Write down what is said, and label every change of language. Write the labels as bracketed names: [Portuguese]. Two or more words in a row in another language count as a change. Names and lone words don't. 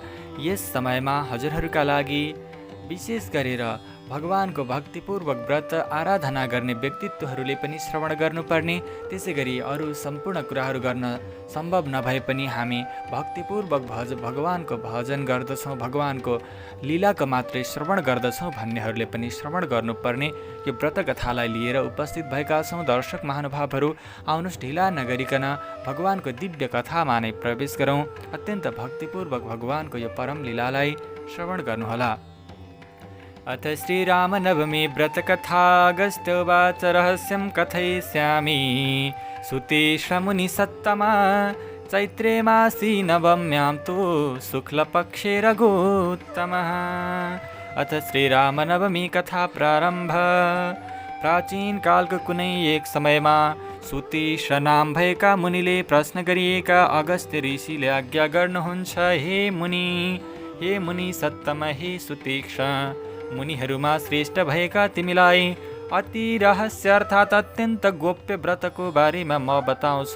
[Nepali] यस समयमा हजुरहरूका लागि विशेष गरेर भगवानको भक्तिपूर्वक व्रत आराधना गर्ने व्यक्तित्वहरूले पनि श्रवण गर्नुपर्ने, त्यसै गरी अरू सम्पूर्ण कुराहरू गर्न सम्भव नभए पनि हामी भक्तिपूर्वक भगवानको भजन गर्दछौँ, भगवानको लीलाको मात्रै श्रवण गर्दछौँ भन्नेहरूले पनि श्रवण गर्नुपर्ने यो व्रतकथालाई लिएर उपस्थित भएका छौँ। दर्शक महानुभावहरू, आउनुहोस् ढिला नगरिकन भगवानको दिव्य कथामा नै प्रवेश गरौँ। अत्यन्त भक्तिपूर्वक भगवानको यो परम लीलालाई श्रवण गर्नुहोला। [Sanskrit] अथ श्रीरामनवमी व्रतकथा अगस्त्योवाच रहस्यं कथयिष्यामि। सुतीश्रमुनिसत्तमा चैत्रे मासी नवम्यां तु शुक्लपक्षे रघुत्तमः। अथ श्रीरामनवमी कथा प्रारम्भ। [Nepali] प्राचीन कालको कुनै एक समयमा सुतीश्र नाम भएका मुनिले प्रश्न गरिएका अगस्त्य ऋषिले आज्ञा गर्नुहुन्छ, [Sanskrit] हे मुनि सत्तम, [Nepali] हे सुतीक्ष, मुनिहरूमा श्रेष्ठ भएका तिमीलाई अति रहस्य अर्थात् अत्यन्त गोप्य व्रतको बारेमा म बताउँछु।